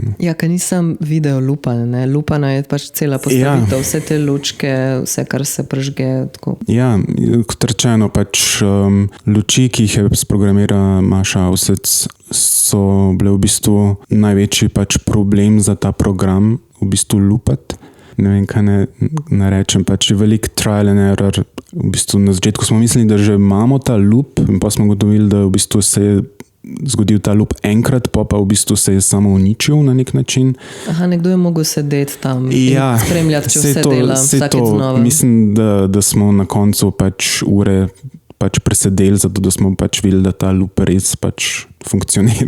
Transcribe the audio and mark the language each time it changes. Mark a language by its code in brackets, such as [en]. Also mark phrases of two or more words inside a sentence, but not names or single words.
[sl] Ja, ker nisem video lupana, lupana je pač cela postavitev, vse te lučke, vse, kar se prežge. Tako. Ja, kot rečeno, pač luči, ki jih je sprogramirala Maša Avsec, so bile v bistvu največji pač problem za ta program, v bistvu lupati. Ne vem, kaj ne rečem, pač je velik [en] trial and error. [sl] V bistvu na začetku smo mislili, da že imamo ta loop in pa smo ugotovili, da v bistvu se je zgodil ta loop enkrat, pa v bistvu se je samo uničil na nek način. Aha, nekdo je mogel sedeti tam in spremljati, če vse dela vsakeč znova. Mislim, da smo na koncu pač ure pač presedeli, zato da smo pač videli, da ta loop res pač funkcionira.